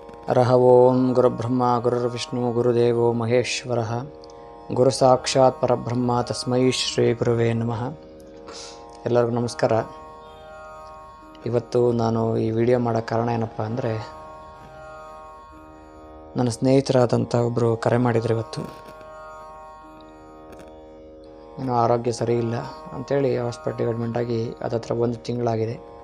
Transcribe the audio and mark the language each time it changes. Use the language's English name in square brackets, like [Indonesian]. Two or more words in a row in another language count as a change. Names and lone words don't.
[Sanskrit] ಹರಃ ಓಂ ಗುರುಬ್ರಹ್ಮ ಗುರುರ್ವಿಷ್ಣು ಗುರುದೇವೋ ಮಹೇಶ್ವರಃ ಗುರು ಸಾಕ್ಷಾತ್ ಪರಬ್ರಹ್ಮ ತಸ್ಮೈ ಶ್ರೀ ಗುರುವೇ ನಮಃ. [Kannada] ಎಲ್ಲರಿಗೂ ನಮಸ್ಕಾರ. ಇವತ್ತು ನಾನು ಈ ವಿಡಿಯೋ ಮಾಡೋ ಕಾರಣ ಏನಪ್ಪ ಅಂದರೆ, ನನ್ನ ಸ್ನೇಹಿತರಾದಂಥ ಒಬ್ಬರು ಕರೆ ಮಾಡಿದ್ರು. ಇವತ್ತು ಏನೋ ಆರೋಗ್ಯ ಸರಿ ಇಲ್ಲ ಅಂಥೇಳಿ ಹಾಸ್ಪಿಟ್ಲಿಗೆ ಅಡ್ಮಿಂಟಾಗಿ ಅದತ್ರ 1 ತಿಂಗಳಾಗಿದೆ.